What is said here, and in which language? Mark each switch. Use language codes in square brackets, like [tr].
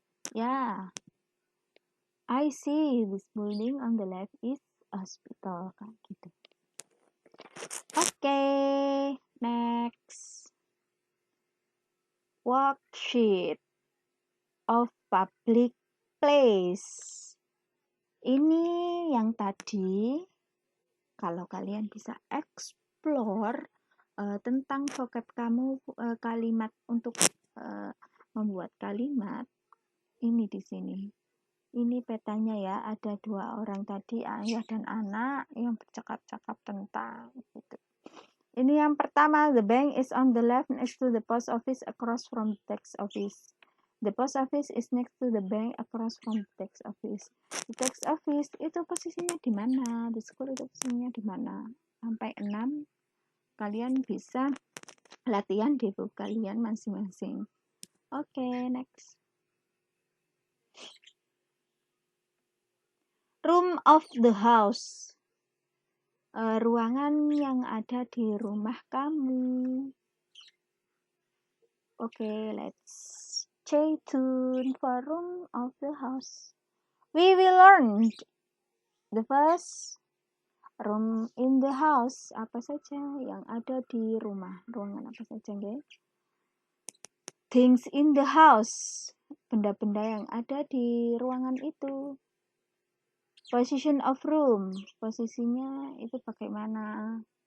[en] Yeah, I see this building on the left is hospital. [id] Kayak gitu. [en] Oke, next. Worksheet of public place. [id] Ini yang tadi, kalau kalian bisa explore tentang vocab kamu, kalimat untuk membuat kalimat, ini di sini. Ini petanya ya, ada 2 orang tadi, ayah dan anak, yang bercakap-cakap tentang gitu. Ini yang pertama, [en] the bank is on the left next to the post office across from the tax office. The post office is next to the bank across from the tax office. The tax office [id] itu posisinya di mana? [en] The school [id] itu posisinya di mana? Sampai 6. Kalian bisa latihan di buku kalian masing-masing. [en] Oke, next. Room of the house. [id] Ruangan yang ada di rumah kamu. [en] Oke, let's stay tuned for room of the house. We will learn the first room in the house. [id] Apa saja yang ada di rumah? Ruangan apa saja, guys? [en] Things in the house. [id] Benda-benda yang ada di ruangan itu. [en] Position of room. [id] Posisinya itu bagaimana?